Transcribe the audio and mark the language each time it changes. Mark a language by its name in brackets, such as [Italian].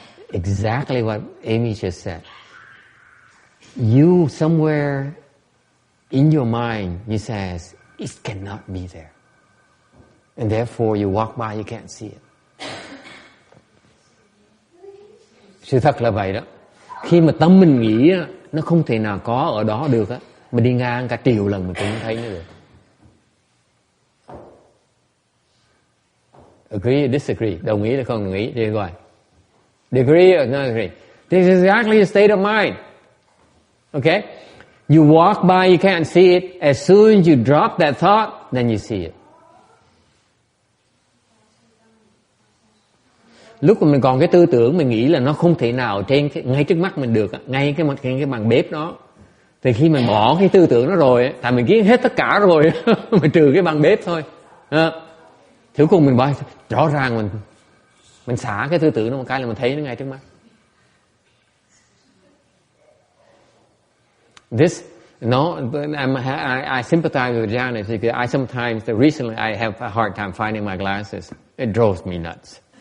[English] Exactly what Amy just said. You somewhere in your mind, you says, it cannot be there. And therefore you walk by, you can't see it. [Vietnamese] Sự thật là vậy đó. Khi mà tâm mình nghĩ nó không thể nào có ở đó được á, mình đi ngang cả triệu lần mình cũng không thấy nó được. [English] Agree or disagree? [Vietnamese] Đồng ý hay không đồng ý? Đi gọi. [English] Agree or not agree? This is exactly the state of mind. Okay? You walk by, you can't see it. As soon as you drop that thought, then you see it. [Vietnamese] Lúc mà mình còn cái tư tưởng mình nghĩ là nó không thể nào trên ngay trước mắt mình được, ngay cái bàn bếp đó. Thì khi mình bỏ cái tư tưởng đó rồi, tại mình kiến hết tất cả rồi, mình trừ cái bàn bếp thôi. Thì cuối cùng mình bỏ, rõ ràng mình xả cái tư tưởng đó một cái là mình thấy nó ngay trước mắt. [English] This, no, I sympathize with Janice because I sometimes, recently I have a hard time finding my glasses. It drives me nuts.